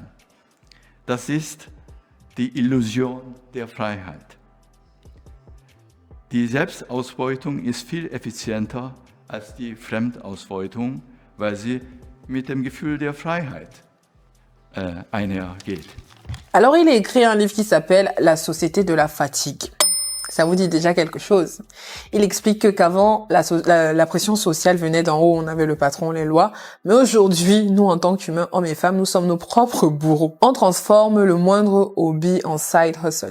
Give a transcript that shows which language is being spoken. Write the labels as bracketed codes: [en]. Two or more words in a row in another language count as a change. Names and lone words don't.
[de] Das ist die Illusion der Freiheit. Die Selbstausbeutung ist viel effizienter als die Fremdausbeutung, weil sie mit dem Gefühl der Freiheit einhergeht. [fr] Alors il a écrit un livre qui s'appelle La société de la fatigue. Ça vous dit déjà quelque chose. Il explique qu'avant, la pression sociale venait d'en haut, on avait le patron, les lois. Mais aujourd'hui, nous, en tant qu'humains, hommes et femmes, nous sommes nos propres bourreaux. On transforme le moindre hobby en [en] side hustle.